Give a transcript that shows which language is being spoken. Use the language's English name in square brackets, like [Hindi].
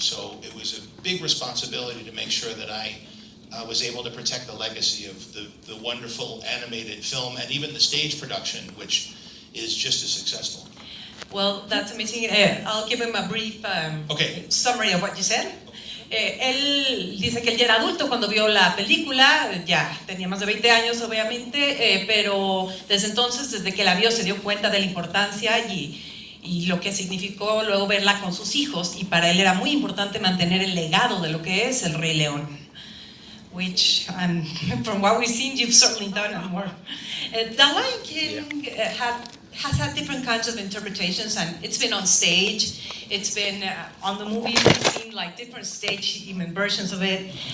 [English] So it was a big responsibility to make sure that I was able to protect the legacy of the wonderful animated film and even the stage production, which is just as successful. Well, that's amazing. I'll give him a brief summary of what you said. [Spanish] Él dice que él ya era adulto cuando vio la película, ya tenía más de 20 años obviamente, pero desde entonces, desde que la vio, se dio cuenta de la importancia y lo que significó luego verla con sus hijos, y para él era muy importante mantener el legado de lo que es el Rey León. [English] Which, from what we've seen, you've certainly done it more. The Lion King has had different kinds of interpretations, and it's been on stage, it's been on the movies, we've seen like different stage even versions of it.